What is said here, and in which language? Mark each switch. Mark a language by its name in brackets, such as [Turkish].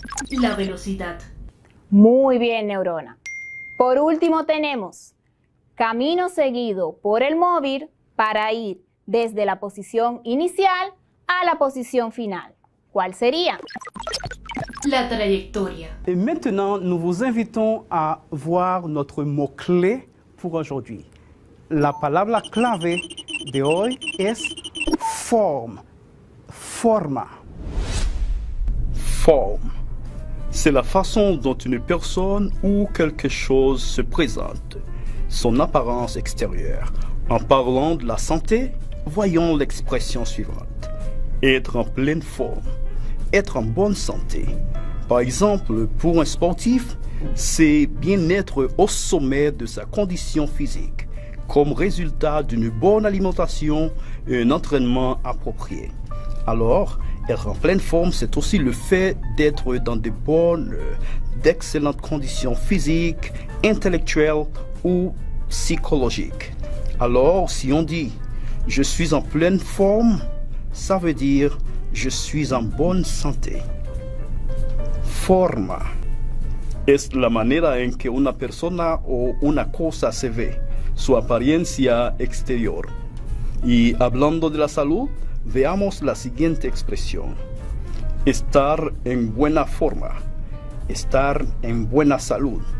[Spanish] La velocidad. Muy bien, Neurona. Por último tenemos, camino seguido por el móvil para ir desde la posición inicial a la posición final. ¿Cuál sería? La trayectoria. [French] Et maintenant, nous vous invitons à voir notre mot-clé pour aujourd'hui. [Spanish] La palabra clave de hoy es forme, forma. [French] Forme. C'est la façon dont une personne ou quelque chose se présente, son apparence extérieure. En parlant de la santé, voyons l'expression suivante. Être en pleine forme, être en bonne santé. Par exemple, pour un sportif, c'est bien être au sommet de sa condition physique, comme résultat d'une bonne alimentation et un entraînement approprié. Alors, être en pleine forme, c'est aussi le fait d'être dans d'excellentes conditions physiques, intellectuelles ou psychologiques. Alors, si on dit « je suis en pleine forme », ça veut dire « je suis en bonne santé ». [Spanish] Forma es la manera en que una persona o una cosa se ve, su apariencia exterior. Y hablando de la salud, veamos la siguiente expresión. Estar en buena forma, estar en buena salud.